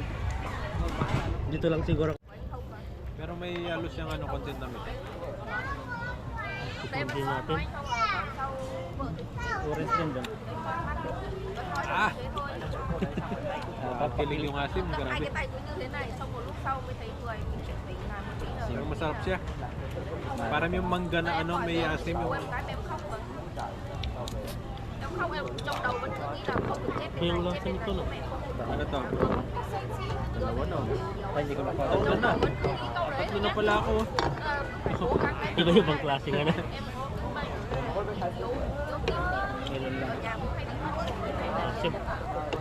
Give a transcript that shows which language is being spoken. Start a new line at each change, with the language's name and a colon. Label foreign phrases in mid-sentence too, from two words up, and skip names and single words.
Filipino: Dito lang siguro. Pero may halos yung ano content namin. Ipundin natin. Orange din doon. Ah! Papiling yung asim, grabe.
Vietnamese: cái tay của như thế này xong một lúc sau mới thấy người mình chuyển tình làm một tí rồi
Filipino: Pero masarap siya. Parang yung mangga na ano, may asim yung...
Vietnamese: cái em khóc rồi em khóc em trong đầu vẫn cứ nghĩ là không được chết
Filipino: Yung lasa nito no. Ano to? Dalawa na. Ay, hindi ko na Tatlo na. Tatlo na pala ako. Iba yung bang klaseng ano. Melon lang. Asim.